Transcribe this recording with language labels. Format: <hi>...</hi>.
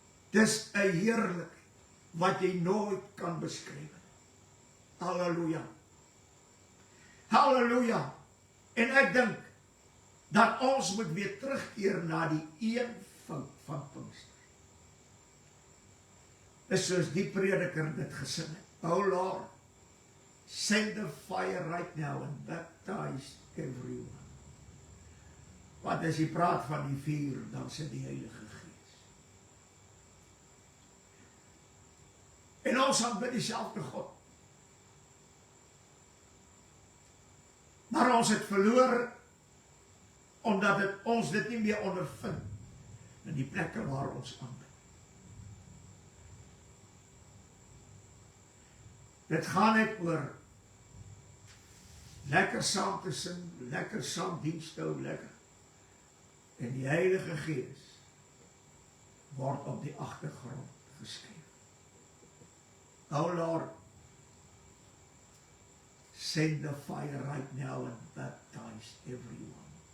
<af>Dis 'n heerlikheid wat jy nooit kan beskryf. Halleluja. Halleluja. En ek dink dat ons moet weer terugkeer na die eenvoud van Pinkster. Dis soos die prediker dit gesing het.</af> <en>Oh Lord, send the fire right now and baptize everyone.</en> <af>Want as jy praat van die vuur, dan sit die Heilige Gees. En ons aanbid dieselfde God. Maar ons het verloor, omdat ons dit nie meer ondervind, in die plekke waar ons aanbid. Dit gaan net oor lekker saam te sing, lekker saam dienst te hou, lekker. En die Heilige Gees word op die agtergrond geskryf.</af> <en>Oh Lord, send the fire right now and baptize everyone.</en>